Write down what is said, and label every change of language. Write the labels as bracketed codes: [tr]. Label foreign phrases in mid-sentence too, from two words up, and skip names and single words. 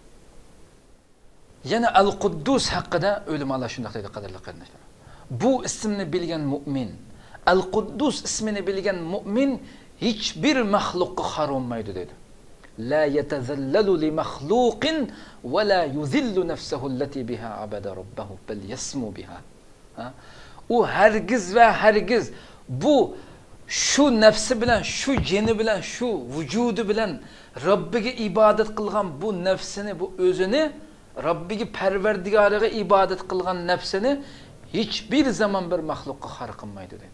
[uz] Yana Al-Quddus haqida o'limalar shunday deydi, qadrli qarindoshlar. Bu ismni bilgan mu'min, Al-Quddus ismini bilgan mu'min hech bir maxluqqa harommaydi dedi. [ar] لا يتذلل لمخلوق ولا يذل نفسه التي بها عبد ربه بل يسمو بها. [uz] U hargiz va hargiz bu shu nafsi bilan, shu jini bilan, shu vujudi bilan Robbiga ibodat qilgan bu nafsini, bu o'zini Robbiga Parvardigoriga ibodat qilgan nafsini hech bir zaman bir maxluqqa xar qilmaydi dedi.